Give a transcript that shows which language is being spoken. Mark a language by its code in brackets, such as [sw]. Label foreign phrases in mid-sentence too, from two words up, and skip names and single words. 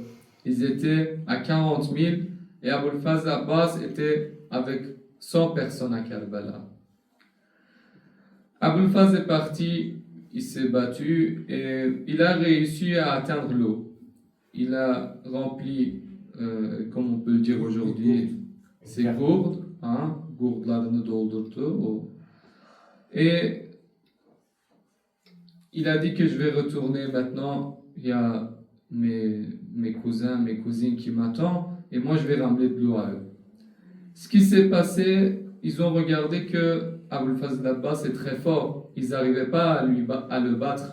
[fr] Ils étaient à 40 000 et Abul Fazl Abbas était avec 100 personnes à Karbala. Abul Fazl est parti, il s'est battu et il a réussi à atteindre l'eau. Il a rempli, comme on peut le dire aujourd'hui, ses gourdes, [tr] gourdlarını doldurdu o. [fr] Et il a dit que je vais retourner maintenant, il y a mes cousins, mes cousines qui m'attendent et moi je vais ramener de l'eau à eux. Ce qui s'est passé, ils ont regardé que Abul Fazl Abbas est très fort, ils n'arrivaient pas à le battre.